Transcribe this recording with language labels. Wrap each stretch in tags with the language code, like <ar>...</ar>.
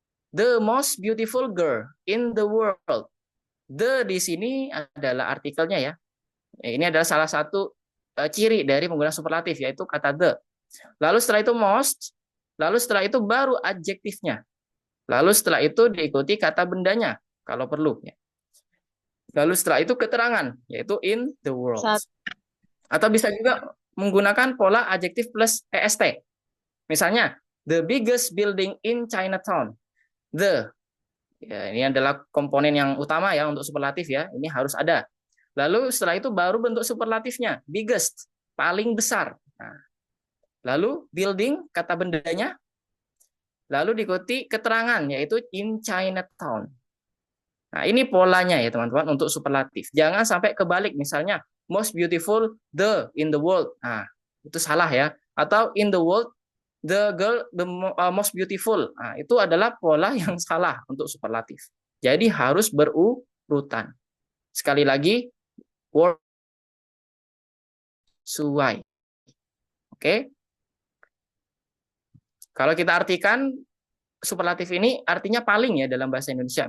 <en>The most beautiful girl in the world.</en> <id>The di sini adalah artikelnya ya. Ini adalah salah satu ciri dari penggunaan superlatif, yaitu kata the. Lalu setelah itu most, lalu setelah itu baru adjektifnya. Lalu setelah itu diikuti kata bendanya, kalau perlu. Lalu setelah itu keterangan, yaitu in the world. Atau bisa juga menggunakan pola adjektif plus est.</id> <en>Misalnya, the biggest building in Chinatown.</en> <id>The, ya, ini adalah komponen yang utama ya untuk superlatif ya, ini harus ada. Lalu setelah itu baru bentuk superlatifnya, biggest, paling besar. Nah, lalu building, kata bendanya, lalu diikuti keterangan, yaitu in Chinatown. Nah, ini polanya ya teman-teman untuk superlatif. Jangan sampai kebalik, misalnya most beautiful the in the world. Nah, itu salah ya. Atau in the world the girl the most beautiful. Nah, itu adalah pola yang salah untuk superlatif. Jadi harus berurutan. Sekali lagi, word sesuai. Oke. Kalau kita artikan superlatif ini artinya paling ya dalam bahasa Indonesia.</id>